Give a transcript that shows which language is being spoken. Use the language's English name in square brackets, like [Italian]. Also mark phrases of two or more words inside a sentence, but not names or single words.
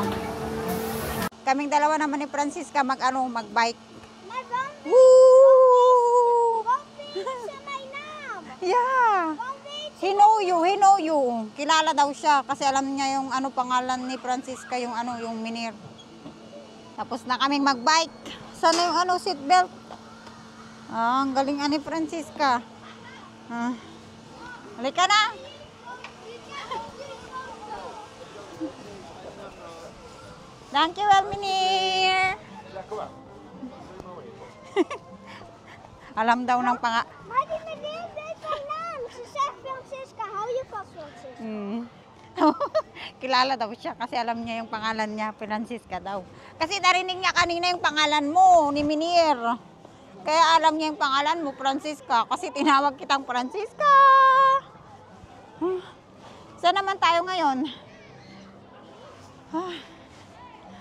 [Filipino] Kaming dalawa naman ni Francisca mag-bike. Woo! Yeah. [English] He know you. [Filipino] Kilala daw siya kasi alam niya yung ano pangalan ni Francisca, yung ano, yung Minir. Tapos na kaming mag-bike. Sana yung ano, seatbelt. Ah, ang galing ani Francisca. Halika na. [Dutch] Dankjewel, meneer. [Filipino] Alam daw ng [Dutch] Maar die meneer weet haar naam. Ze zegt Francisca, hou je vast Francisca. [Filipino] Kilala daw siya kasi alam niya yung pangalan niya, Francisca daw. Kasi narinig niya kanina yung pangalan mo, ni Minir. Kaya alam niya yung pangalan mo, Francisca. Kasi tinawag kitang Francisca. Saan naman tayo ngayon?